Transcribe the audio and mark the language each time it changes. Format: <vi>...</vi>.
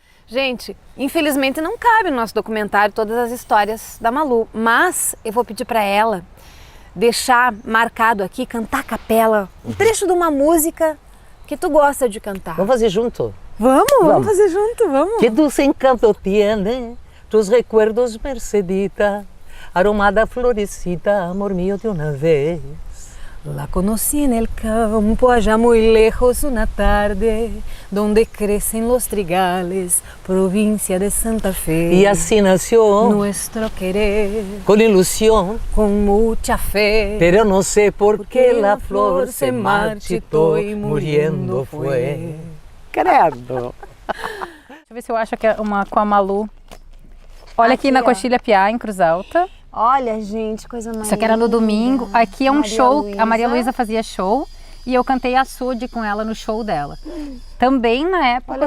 <pt>Gente, infelizmente não cabe no nosso documentário todas as histórias da Malu, mas eu vou pedir para ela deixar marcado aqui, cantar a capela, um trecho de uma música que tu gosta de cantar. Vamos fazer junto? Vamos fazer junto, vamos.</pt> <es>Que dulce encanto tiene tus recuerdos, Mercedita, aromada florecita, amor mío de una vez. La conocí en el campo, allá muy lejos, una tarde, donde crecen los trigales, provincia de Santa Fe. Y así nació nuestro querer, con ilusión, con mucha fe. Pero no sé por qué la flor se marchitó y muriendo fue.</es> <pt>Credo. Deixa eu ver se eu acho que é uma com a Malu. Olha aqui na Coxilha Piá, em Cruz Alta. Olha, gente, coisa mais Isso aqui era no domingo. Aqui é um Maria show, Luísa. a Maria Luísa fazia show e eu cantei açude com ela no show dela. Também na época Olha</pt>